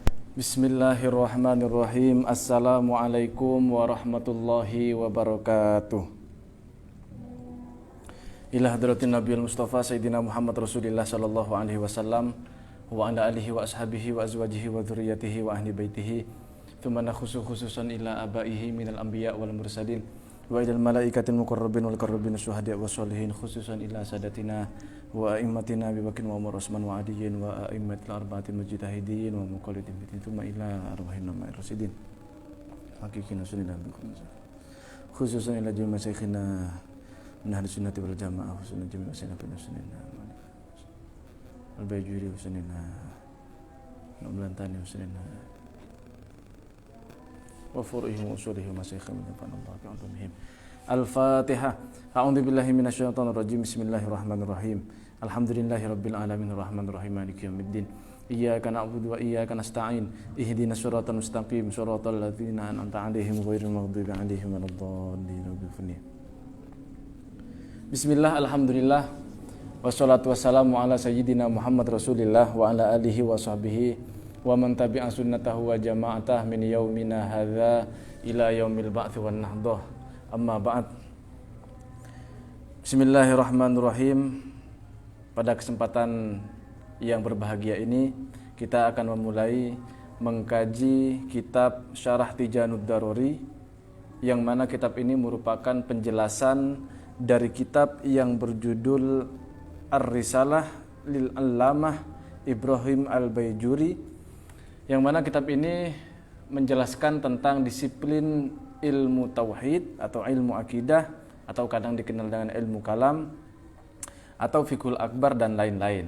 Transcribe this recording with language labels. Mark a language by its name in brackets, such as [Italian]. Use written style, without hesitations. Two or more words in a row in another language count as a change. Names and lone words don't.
[Arabic] بسم الله الرحمن الرحيم. السلام عليكم ورحمة الله وبركاته. إلى حضرة النبي المصطفى سيدنا محمد رسول الله صلى الله عليه وسلم وعلى آله وأصحابه وأزواجه وذريته وأهل بيته. ثم نخص خصوصا إلى آبائه من الأنبياء والمرسلين وإلى الملائكة المقربين والقربين شهداء و صالحين خصوصا إلى ساداتنا وأئمتنا أبي بكر وعمر عثمان وعلي وأئمة الأربعة المجتهدين ومقلدين ب ثم إلى أرواح مع الراشدين حقيقين سنة خصوصا إلى جميع مشايخنا من أهل السنة والجماعة خصوصا جميع مشايخنا سنة البيجوري سنة نبلنتاني سنة وفروعهم وأصولهم مشايخنا من الله بعلومهم. الفاتحة. أعوذ بالله من الشيطان الرجيم. بسم الله الرحمن الرحيم. الحمد لله رب العالمين الرحمن الرحيم مالك يوم الدين. إياك نعبد وإياك نستعين. اهدنا الصراط المستقيم صراط الذين أنعمت عليهم غير المغضوب عليهم ولا الضالين. بسم الله، الحمد لله. والصلاة والسلام على سيدنا محمد رسول الله وعلى آله وصحبه ومن تبع سنته وجماعته من يومنا هذا إلى يوم البعث والنهضة. أما بعد. بسم الله الرحمن الرحيم. [Indonesian] Pada kesempatan yang berbahagia ini kita akan memulai mengkaji kitab Syarah Tijanud Daruri, yang mana kitab ini merupakan penjelasan dari kitab yang berjudul Ar-Risalah lil Allamah Ibrahim Al-Bajuri, yang mana kitab ini menjelaskan tentang disiplin ilmu tauhid atau ilmu akidah, atau kadang dikenal dengan ilmu kalam atau [Arabic] الفقه الأكبر [Indonesian] dan lain-lain.